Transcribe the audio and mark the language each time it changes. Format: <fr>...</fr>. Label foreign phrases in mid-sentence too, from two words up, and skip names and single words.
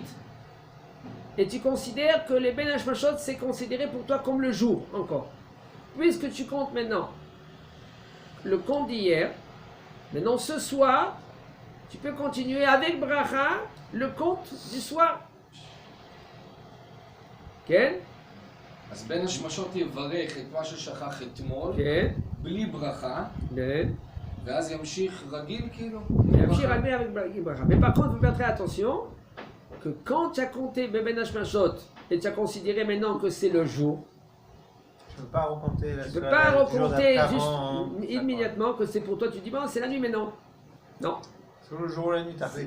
<fr>Et tu considères que les</fr> <he>בין השמשות</he> <fr>c'est considéré pour toi comme le jour encore. Puisque tu comptes maintenant le compte d'hier, maintenant ce soir, tu peux continuer avec bracha le compte du soir.</fr> <he>כן? אז בין השמשות יברך את מה ששכח אתמול, בלי ברכה, ואז ימשיך רגיל כאילו? ימשיך רגיל avec ברכה.</he> <fr>Mais par contre, il faut faire très attention que quand tu as compté</fr> <he>בין השמשות</he> <fr>et tu as considéré maintenant que c'est le jour, tu ne peux pas recompter juste immédiatement que c'est pour toi, tu dis bon, c'est la nuit maintenant. Non. C'est le jour ou la nuit, t'as fait.</fr>